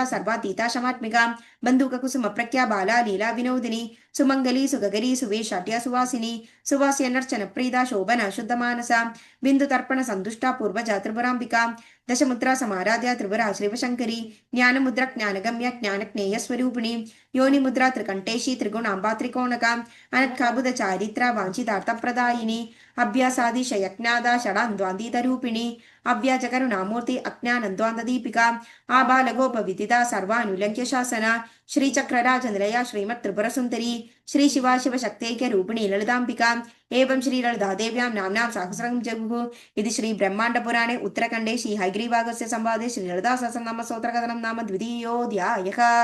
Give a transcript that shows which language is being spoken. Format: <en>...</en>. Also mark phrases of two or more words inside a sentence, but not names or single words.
<sa>സർവാതീത ശമാത്മിക ബന്ധുക കുസുമ പ്രഖ്യ ബാല ലീല വിനോദിനി സുമംഗലി സുഗകരി സുവേഷാട്യ സുവാസിനി സുവാസ്യനർച്ചന പ്രീത ശോഭന ശുദ്ധമാനസ ബിന്ദു തർപ്പണ സന്തുഷ്ട പൂർവജ ത്രിപുരാംബിക ദശമുദ്ര സമാരാധ്യ ത്രിപുര ശ്രീവശങ്കരി ജ്ഞാനമുദ്ര ജ്ഞാനഗമ്യ ജ്ഞാനജ്ഞേയ സ്വരൂപിണി യോനിമുദ്ര ത്രികണ്ഠേശി ത്രിഗുണാംബ ത്രികോണക അനത്കാബുധ ചാരിത്ര വാഞ്ചിതാർത്ഥപ്രദായിനി अभ्यासादिशयज्ञादा षडान्द्वान्दितरूपिणी अव्याजकरुणामूर्ति अज्ञानन्द्वान्तदीपिका आबालगोपविदिता सर्वानुलङ्घ्य शासना श्रीचक्रराजनिलया श्रीमत्त्रिपुरसुन्दरी श्रीशिवा शिवशक्त्यैक्यरूपिणी ललिताम्बिका एवं श्रीललितादेव्यां नाम्नां सहस्रं जगुः इति श्रीब्रह्माण्डपुराणे उत्तरखण्डे श्रीहयग्रीवागस्य संवादे श्रीललितासहस्रनामस्तोत्रकथनं नाम द्वितीयोऽध्यायः।</sa>